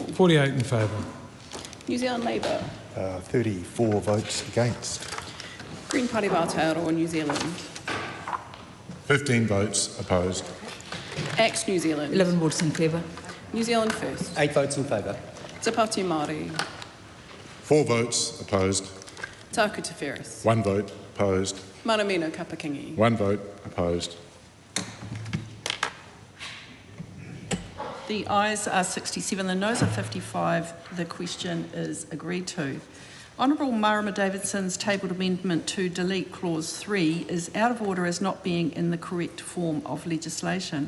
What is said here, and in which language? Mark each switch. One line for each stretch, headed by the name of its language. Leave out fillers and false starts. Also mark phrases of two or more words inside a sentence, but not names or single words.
English: 48 in favour. New Zealand Labour. 34 votes against. Green Party of Aotearoa, New Zealand. 15 votes opposed. Axe New Zealand. 11 votes in favour. New Zealand First. 8 votes in favour. Te Pāti Māori. 4 votes opposed. Tāku Te Whereas. 1 vote opposed. Manamino Kapakingi. 1 vote opposed. The ayes are 67, the noes are 55. The question is agreed to. Honourable Marama Davidson's tabled amendment to delete clause 3 is out of order as not being in the correct form of legislation.